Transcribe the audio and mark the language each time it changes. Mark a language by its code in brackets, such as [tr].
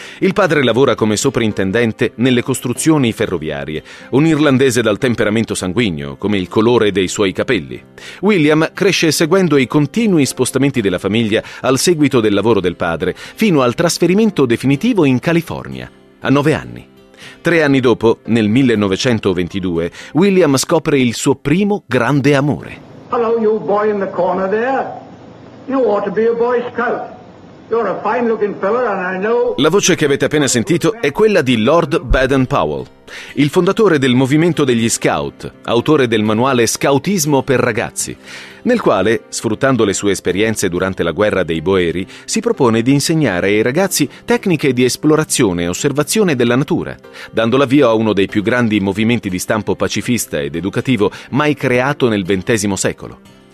[it] Il padre lavora come soprintendente nelle costruzioni ferroviarie, un irlandese dal temperamento sanguigno, come il colore dei suoi capelli. William cresce seguendo i continui spostamenti della famiglia al seguito del lavoro del padre, fino al trasferimento definitivo in California, a 9 anni. 3 anni dopo, nel 1922, William scopre il suo primo grande amore. [en] Hello, you boy in the corner there. You ought to be a boy scout. You're a fine-looking fella and I know. [it] La voce che avete appena sentito è quella di Lord Baden-Powell, il fondatore del movimento degli scout, autore del manuale Scoutismo per ragazzi, nel quale, sfruttando le sue esperienze durante la guerra dei boeri, si propone di insegnare ai ragazzi tecniche di esplorazione e osservazione della natura, dando l'avvio a uno dei più grandi movimenti di stampo pacifista ed educativo mai creato nel XX secolo.